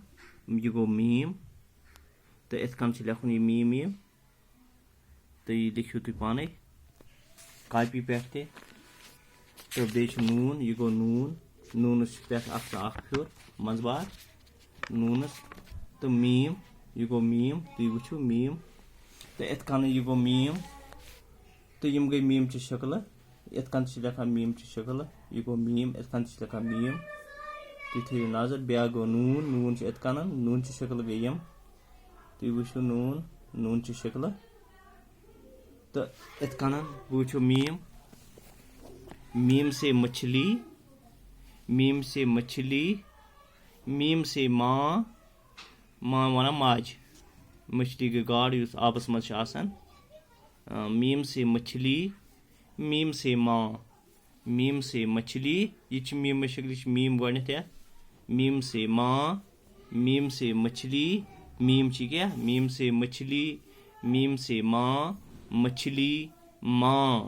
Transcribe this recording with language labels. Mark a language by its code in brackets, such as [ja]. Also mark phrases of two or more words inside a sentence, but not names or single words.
[ks] यह गो मीम तो इत कन लिखुन यह मीम तो यह लिखियो तुम पाने कापी पे तो बे नून। यह गो नून, नूनस पे फिर मजबार नूनस तो मीम। यह गो मीम, तुम वो मीम तो इत कन यह गो मीम तो यम गई मीम ची शक्ल। इत कन लिखान मीम ची शक्ल। यह गो मीम, इत कन लिखान मीम। तुम थो नजर ब्या गो नून, नून इत कन नून ची शक्ल गई यम। तुम वो नून, नून ची शक्ल तो इत कन वो मीम। [hi] मीम से मछली, मीम से मछली, मीम से माँ, माँ [ks] वन माज, मछली के गाड़ युस आबस मज आसान। [hi] मीम से मछली, मीम से माँ, मीम से मछली। [ks] यह मीम शक्ल मीम गए [hi] मीम से माँ, मीम से मछली, मीम क्या मीम से मछली, मीम से माँ, मछली माँ।